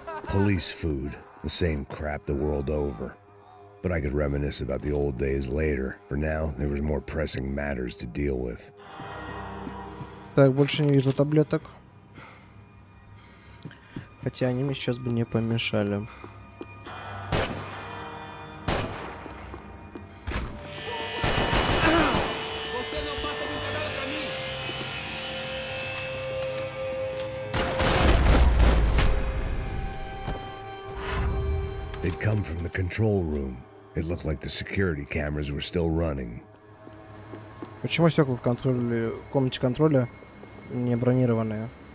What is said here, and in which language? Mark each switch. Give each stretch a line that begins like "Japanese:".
English: police food, the same crap the world over. But I could reminisce about the old days later. For now, there was more pressing matters to deal with.
Russian: Так, больше не вижу таблеток. Хотя они мне сейчас бы не помешали.
English: They'd come from the control room. It looked like the security cameras were still running.
Russian: Почему стекла в комнате контроля не бронированные?